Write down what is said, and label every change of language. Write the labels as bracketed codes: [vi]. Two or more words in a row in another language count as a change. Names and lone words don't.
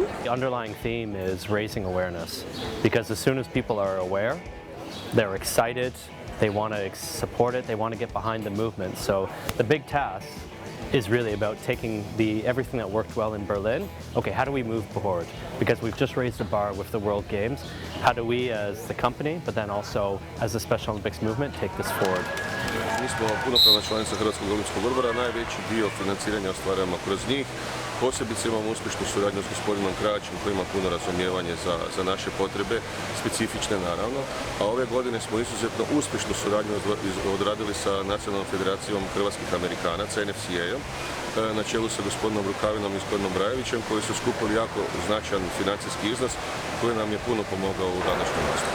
[en] The underlying theme is raising awareness, because as soon as people are aware, they're excited, they want to support it, they want to get behind the movement. So the big task is really about taking everything that worked well in Berlin. Okay, how do we move forward? Because we've just raised the bar with the World Games. How do we as the company, but then also as the Special Olympics movement, take this forward? [hr] Mi smo punopravna članica Hrvatskog olimpijskog odbora, najveći dio financiranja ostvarujemo kroz njih. Posebice imamo uspješnu suradnju s gospodinom Kraćem koji ima puno razumijevanje za naše potrebe, specifične naravno. A ove godine smo izuzetno uspješnu suradnju odradili sa Nacionalnom federacijom hrvatskih Amerikanaca, NFC-om, na čelu sa gospodinom Rukavinom i gospodinom Brajevićem, koji su skupili jako značajan financijski iznos koji nam je puno pomogao u današnjem nastupu.